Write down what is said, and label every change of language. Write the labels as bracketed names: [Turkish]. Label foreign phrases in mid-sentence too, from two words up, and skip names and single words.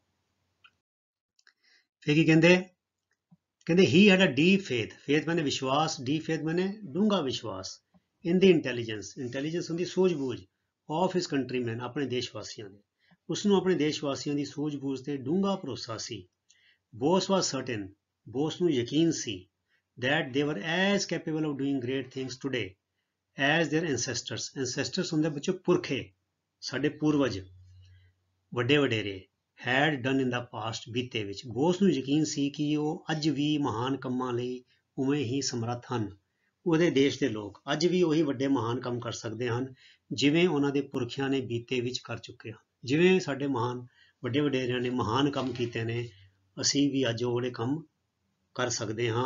[Punjabi] ਫਿਰ ਕੀ ਕਹਿੰਦੇ, ਕਹਿੰਦੇ [English] he had a deep faith, faith means [Punjabi] ਵਿਸ਼ਵਾਸ, [English] deep faith means [Punjabi] ਡੂੰਘਾ ਵਿਸ਼ਵਾਸ, [English] in the intelligence, intelligence [Punjabi] ਹੁੰਦੀ ਸੂਝ-ਬੂਝ, [English] of his countryman, [Punjabi] ਆਪਣੇ ਦੇਸ਼ ਵਾਸੀਆਂ ਦੇ, ਉਸਨੂੰ ਆਪਣੇ ਦੇਸ਼ ਵਾਸੀਆਂ ਦੀ ਸੂਝ-ਬੂਝ ਤੇ ਡੂੰਘਾ ਭਰੋਸਾ ਸੀ। [English] Bose was certain, [Punjabi] ਬੋਸ ਨੂੰ ਯਕੀਨ ਸੀ, [English] that they were as capable of doing great things today as their ancestors, ancestors [Punjabi] ਹੁੰਦੇ ਬੱਚੇ ਪੁਰਖੇ, ਸਾਡੇ ਪੂਰਵਜ, ਵੱਡੇ ਵਡੇਰੇ [English] had done in the past [Punjabi] ਬੀਤੇ ਵਿੱਚ। ਬੋਸ ਨੂੰ ਯਕੀਨ ਸੀ ਕਿ ਉਹ ਅੱਜ ਵੀ ਮਹਾਨ ਕੰਮਾਂ ਲਈ ਉਵੇਂ ਹੀ ਸਮਰੱਥ ਹਨ। ਉਹਦੇ ਦੇਸ਼ ਦੇ ਲੋਕ ਅੱਜ ਵੀ ਉਹੀ ਵੱਡੇ ਮਹਾਨ ਕੰਮ ਕਰ ਸਕਦੇ ਹਨ ਜਿਵੇਂ ਉਹਨਾਂ ਦੇ ਪੁਰਖਿਆਂ ਨੇ ਬੀਤੇ ਵਿੱਚ ਕਰ ਚੁੱਕੇ ਹਨ। ਜਿਵੇਂ ਸਾਡੇ ਮਹਾਨ ਵੱਡੇ ਵਡੇਰਿਆਂ ਨੇ ਮਹਾਨ ਕੰਮ ਕੀਤੇ ਨੇ, ਅਸੀਂ ਵੀ ਅੱਜ ਉਹ ਵਾਲੇ ਕੰਮ ਕਰ ਸਕਦੇ ਹਾਂ।